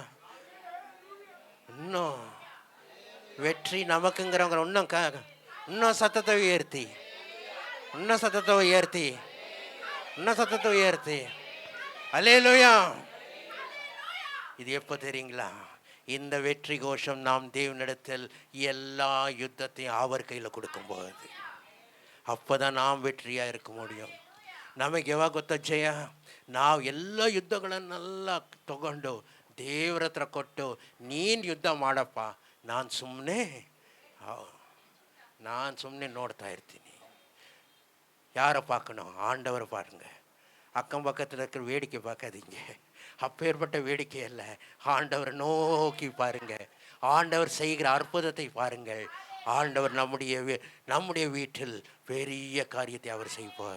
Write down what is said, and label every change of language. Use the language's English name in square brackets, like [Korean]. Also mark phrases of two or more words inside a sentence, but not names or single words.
[Tamil] இன்னும் வெற்றி நமக்குங்கிறவங்க இன்னும் சத்தத்தை உயர்த்தி, இன்னும் சத்தத்தை உயர்த்தி, இன்னும் சத்தத்தை உயர்த்தி. அல்லேலூயா. இது எப்போ தெரியுங்களா? இந்த வெற்றி கோஷம் நாம் தேவனிடத்தில் எல்லா யுத்தத்தையும் அவர் கையில் கொடுக்கும்போது அப்போ தான் நாம் வெற்றியாக இருக்க முடியும். [Kannada] ನಮಗೆ ಯಾವಾಗ ಗೊತ್ತಾ ಜಯ? ನಾವು ಎಲ್ಲ ಯುದ್ಧಗಳನ್ನೆಲ್ಲ ತಗೊಂಡು ದೇವ್ರ ಹತ್ರ ಕೊಟ್ಟು ನೀನು ಯುದ್ಧ ಮಾಡಪ್ಪ, ನಾನು ಸುಮ್ಮನೆ ನೋಡ್ತಾ ಇರ್ತೀನಿ. [Tamil] யாரை பார்க்கணும்? ஆண்டவரை பாருங்க. அக்கம் பக்கத்தில் இருக்கிற வேடிக்கை பார்க்காதீங்க. அப்பேற்பட்ட வேடிக்கை அல்ல, ஆண்டவரை நோக்கி பாருங்க. ஆண்டவர் செய்கிற அற்புதத்தை பாருங்கள். ஆண்டவர் நம்முடைய வீட்டில் பெரிய காரியத்தை அவர் செய்வார்.